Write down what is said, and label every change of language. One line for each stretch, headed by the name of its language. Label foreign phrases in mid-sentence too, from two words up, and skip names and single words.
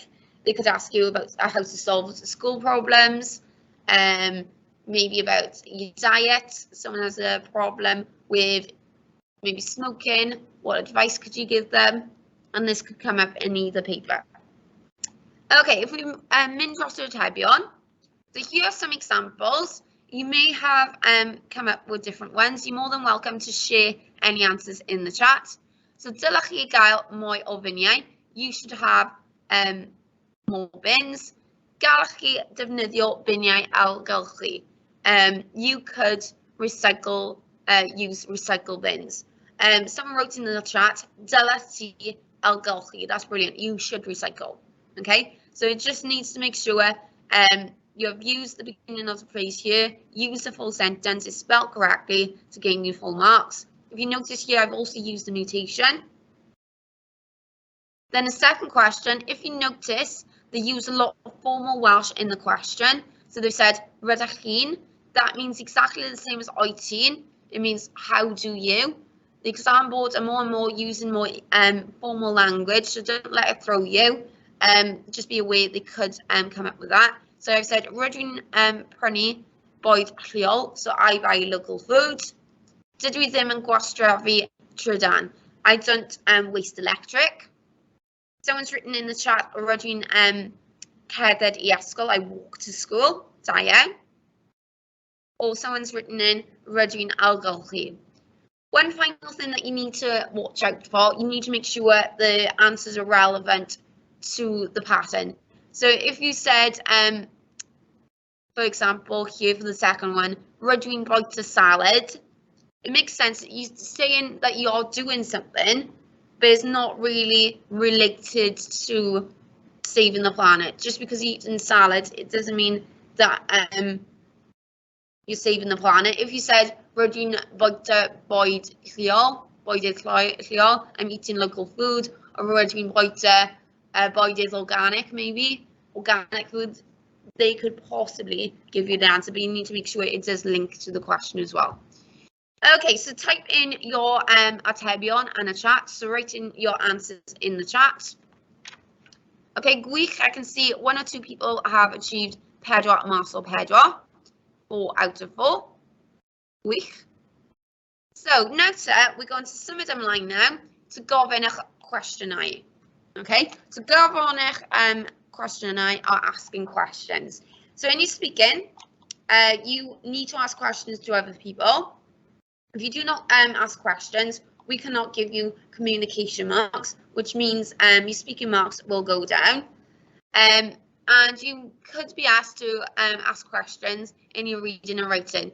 English: They could ask you about how to solve school problems, maybe about your diet. Someone has a problem with maybe smoking. What advice could you give them? And this could come up in either paper. Okay, if we
Welsh: mynd dros yr atebion,
English: so here are some examples. You may have come up with different ones. You're more than welcome to share any answers in the chat.
Welsh: So dylech chi gael mwy o finiau.
English: You should have more bins.
Welsh: Gallech chi defnyddio biniau ailgylchu.
English: You could recycle, use recycle bins. Someone wrote in the chat,
Welsh: dylech ti ailgylchu.
English: That's brilliant. You should recycle. Okay, so it just needs to make sure you have used the beginning of the phrase here, use the full sentence, it's spelled correctly to gain you full marks. If you notice here, I've also used the mutation. Then the second question, if you notice, they use a lot of formal Welsh in the question. So they've said,
Welsh: rydych chi'n,
English: that means exactly the same as
Welsh: oed ti'n.
English: It means, how do you? The exam boards are more and more using more formal language, so don't let it throw you. Just be aware they could come up with that. So I've said,
Welsh: rydw i'n prynu bwyd lleol,
English: so I buy local food.
Welsh: Dydw I ddim yn gwastraffu trydan.
English: I don't waste electric. Someone's written in the chat,
Welsh: rydw i'n cerdded e-sgol,
English: I walk to school.
Welsh: Da iawn.
English: Or someone's written in,
Welsh: rydw i'n ailgylchu.
English: One final thing that you need to watch out for, you need to make sure the answers are relevant to the pattern. So if you said, for example, here for the second one,
Welsh: rydw i'n bwyta salad,
English: it makes sense that you're saying that you are doing something, but it's not really related to saving the planet. Just because you're eating salad, it doesn't mean that you're saving the planet. If you said,
Welsh: rydw i'n bwyta bwyd lleol, bwydydd lleol,
English: I'm eating local food, or
Welsh: rydw i'n bwyta bwydydd organic,
English: maybe, organic food, they could possibly give you the answer, but you need to make sure it does link to the question as well. Okay, so type in your atebion and a chat, so write in your answers in the chat. Okay, gwych, I can see 1 or 2 people have achieved
Welsh: pedwar mas o pedwar,
English: 4 out of 4. Gwych. So, now we're going to
Welsh: symud ymlaen
English: now to
Welsh: gofyn eich cwestiynau.
English: Okay, so
Welsh: gofyn eich cwestiynau
English: are asking questions. So, in your speaking, you need to ask questions to other people. If you do not ask questions, we cannot give you communication marks, which means your speaking marks will go down. And you could be asked to ask questions in your reading and writing.